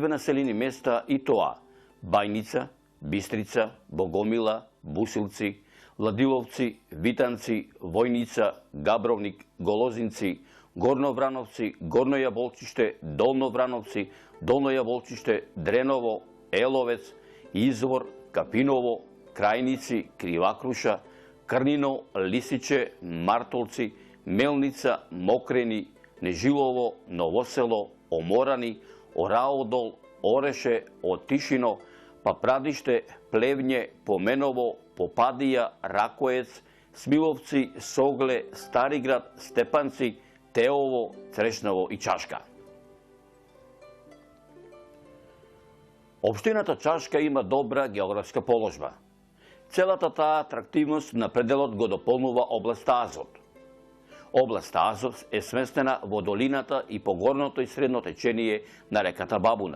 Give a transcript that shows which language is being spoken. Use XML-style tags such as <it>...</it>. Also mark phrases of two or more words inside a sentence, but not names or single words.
<mk>населени места и тоа: Бајница, Бистрица, Богомила, Бусилци, Владиловци, Витанци, Војница, Габровник, Голозинци, Горно Врановци, Горно Јаболчиште, Долно Врановци, Долно Јаболчиште, Дреново, Еловец, Извор, Капиново, Крајници, Кривакруша, Крнино, Лисиче, Мартолци, Мелница, Мокрени, Нежилово, Новосело, Оморани, Ораодол, Ореше, Отишино, Папрадиште, Плевње, Поменово, Попадија, Ракоец, Смиловци, Согле, Стариград, Степанци, Теово, Црешново и Чашка. Општината Чашка има добра географска положба. Целата таа атрактивност на пределот го дополнува областа Азот. Областа Азот е сместена во долината и по горното и средно течение на реката Бабуна.</mk>